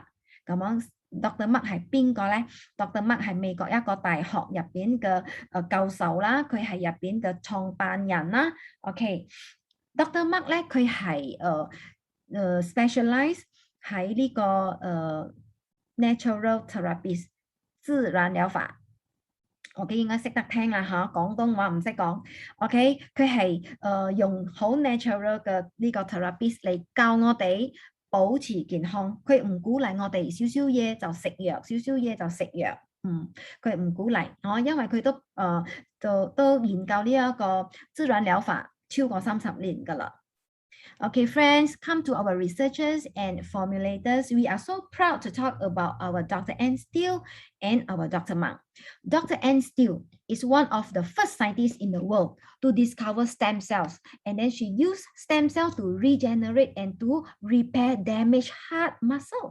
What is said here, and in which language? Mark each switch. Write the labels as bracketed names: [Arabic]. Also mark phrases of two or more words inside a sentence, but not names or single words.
[Cantonese] 咁樣 Dr. Mrna 係邊個咧 ？Dr. Mrna 係美國一個大學入邊嘅教授啦，佢係入邊嘅創辦人啦。OK。Dr. Mrna 咧，佢係specialize 喺呢個 [English] natural therapies [Cantonese] 自然療法。OK 應該識得聽啦嚇，廣東話唔識講。OK 佢係用好 natural 嘅呢個 therapies 嚟教我哋保持健康。佢唔鼓勵我哋少少嘢就食藥，少少嘢就食藥。佢唔鼓勵因為佢都研究呢一個自然療法超過30年㗎啦。 [English] Okay, friends, come to our researchers and formulators. We are so proud to talk about our Dr. Anne Steele and our Dr. Mrna. Dr. Anne Steele is one of the first scientists in the world to discover stem cells. And then she used stem cells to regenerate and to repair damaged heart muscle.